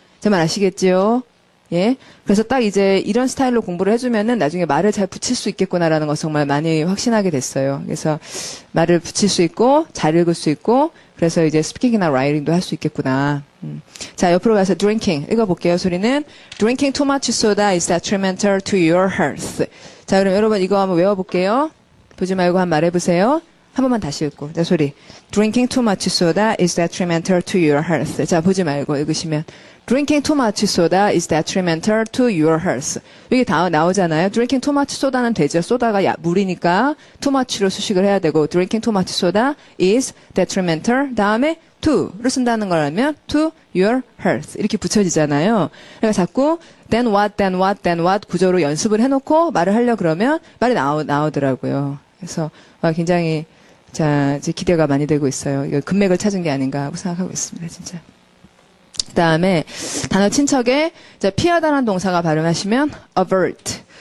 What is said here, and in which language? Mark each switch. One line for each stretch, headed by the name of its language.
Korean: 제 말 아시겠지요? 예. 그래서 딱 이제 이런 스타일로 공부를 해주면은 나중에 말을 잘 붙일 수 있겠구나라는 거 정말 많이 확신하게 됐어요. 그래서 말을 붙일 수 있고 잘 읽을 수 있고 그래서 이제 스피킹이나 라이팅도 할 수 있겠구나. 자, 옆으로 가서 drinking 읽어볼게요. 소리는
English: drinking too much soda is detrimental to your health.
Korean: 자, 그럼 여러분 이거 한번 외워볼게요. 보지 말고 한번 말해보세요. 한 번만 다시 읽고. 자, 소리.
English: Drinking too much soda is detrimental to your health.
Korean: 자, 보지 말고 읽으시면.
English: Drinking too much soda is detrimental to your health.
Korean: 여기 다 나오잖아요.
English: Drinking too much soda는
Korean: 되죠. 소다가 물이니까
English: too much로
Korean: 수식을 해야 되고
English: Drinking too much soda is detrimental.
Korean: 다음에 to를 쓴다는 거라면
English: to your health.
Korean: 이렇게 붙여지잖아요. 그러니까 자꾸 then what 구조로 연습을 해놓고 말을 하려고 그러면 말이 나오더라고요. 그래서 굉장히 자, 이제 기대가 많이 되고 있어요. 이거 금맥을 찾은 게 아닌가 하고 생각하고 있습니다. 진짜. 그 다음에 단어 친척에 피하다라는 동사가 발음하시면 avert.